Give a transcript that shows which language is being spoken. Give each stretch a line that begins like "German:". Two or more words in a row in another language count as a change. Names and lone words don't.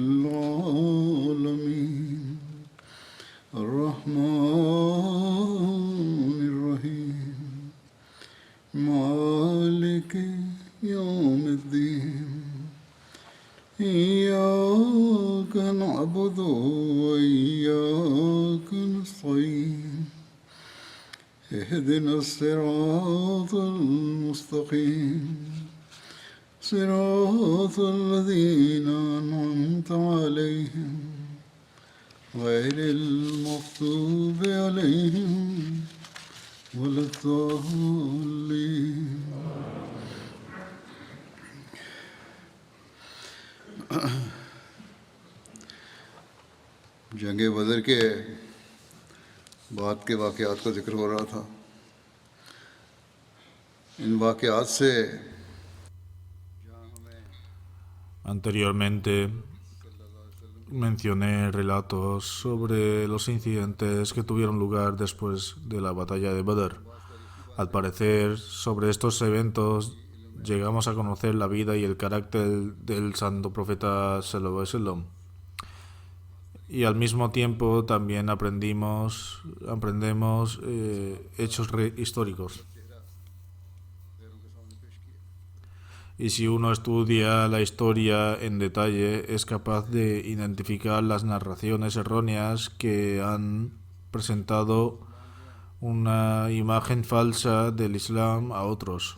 Arabic: العالمين الرحمن الرحيم مالك يوم الدين إياك نعبد وإياك نستعين اهدنا الصراط المستقيم صراط الذين أنعمت عليهم غير المغضوب عليهم ولا الضالين
Urdu: جنگ بدر کے بعد کے واقعات کا ذکر ہو رہا تھا ان واقعات سے
Spanish: Anteriormente mencioné relatos sobre los incidentes que tuvieron lugar después de la batalla de Badr. Al parecer, sobre estos eventos llegamos a conocer la vida y el carácter del santo profeta
Arabic: صلى الله عليه وسلم.
Spanish: Y al mismo tiempo también aprendemos hechos históricos. Y si uno estudia la historia en detalle, es capaz de identificar las narraciones erróneas que han presentado una imagen falsa del Islam a otros.